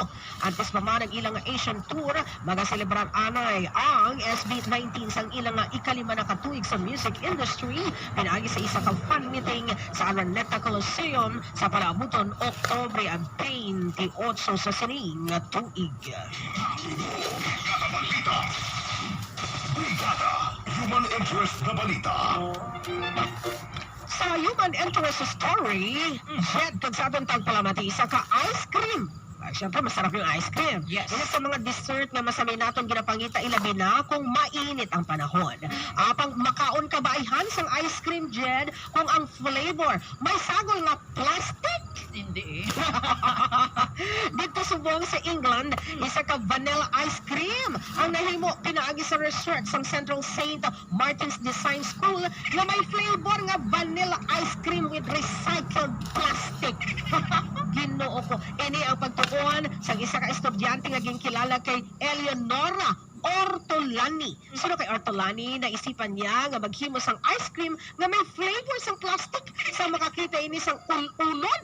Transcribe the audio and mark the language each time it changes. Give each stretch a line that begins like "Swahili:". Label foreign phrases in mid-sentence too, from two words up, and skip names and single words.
Hiligaynon: Antes pa man ang ilang
English: Asian tour,
Hiligaynon: magaselebrar anay ang SB19 sang ilang ikalima na katuig sa
English: music industry
Hiligaynon: pinagi sa isa ka
English: fan meeting
Hiligaynon: sa Araneta Coliseum sa palabuton Oktubre 28 sa sining tuig.
English: Human interest
Hiligaynon: na balita. Sa
English: human interest story,
Hiligaynon: Jed kagsabong tagpalamati sa ka-
English: ice cream.
Filipino: Siyempre, masarap yung
English: ice cream.
Filipino: Yes.
Hiligaynon: Una sa mga dessert na masamay natin ginapangita, ilabi na kung mainit ang panahon. Apang makaon ka ba ihan sang
English: ice cream,
Hiligaynon: Jed, kung ang flavor may sagol na plastic?
Filipino: Hindi eh.
Hiligaynon: Dito subong sa England, isa ka
English: vanilla ice cream
Hiligaynon: ang nahimo pinaagi sa research sang Central St. Martin's Design School na may flavor nga
English: vanilla ice cream with recycled plastic.
Hiligaynon: Ginoo ko, ini ang pagtuon sa isa ka estudyante nga ginkilala kay Eleonora Ortolani. Sino kay Ortolani? Naisipan niya nga maghimo sang
English: ice cream
Hiligaynon: nga may flavor sang plastic sa makakita ini sang ulod.